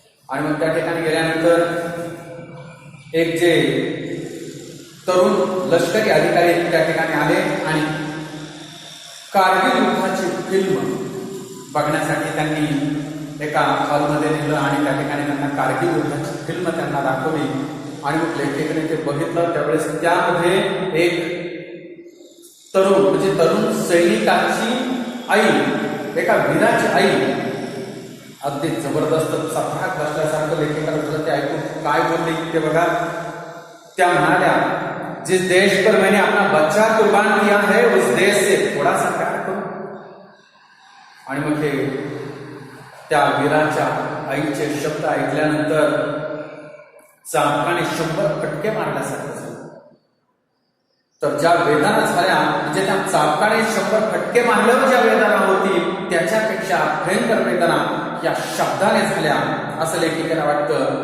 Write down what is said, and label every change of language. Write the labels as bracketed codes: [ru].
[mr] आणि मग त्या ठिकाणी गेल्यानंतर एक जे तरुण लष्करी अधिकारी त्या ठिकाणी आले आणि कारगिल युद्धाची फिल्म बघण्यासाठी त्यांनी एका हॉलमध्ये नेलं आणि त्या ठिकाणी त्यांना कारगिल युद्धाची फिल्म त्यांना दाखवली. आणि मग लेखिकेने ते बघितलं त्यावेळेस त्यामध्ये एक तरुण म्हणजे तरुण सैनिकाची आई, एका वीराची आई अगदी जबरदस्त चपराक बसल्यासारखं लेखिकाला झालं. ते ऐकून काय बोलले ते बघा. त्या म्हणाल्या, [hi] जिस देश पर मैंने अपना बच्चा कुर्बान किया है उस देश से थोड़ा सा प्यार करो. [mr] आणि मग हे त्या वीराच्या आईचे शब्द ऐकल्यानंतर चाबकाने 100 फटके मारल्यासारखं झालं. तर ज्या वेदना झाल्या म्हणजे त्या चाबकाने 100 फटके मारल्यावर ज्या वेदना होती त्याच्यापेक्षा भयंकर वेदना या शब्दाने झाल्या असं लेखिकेला वाटतं.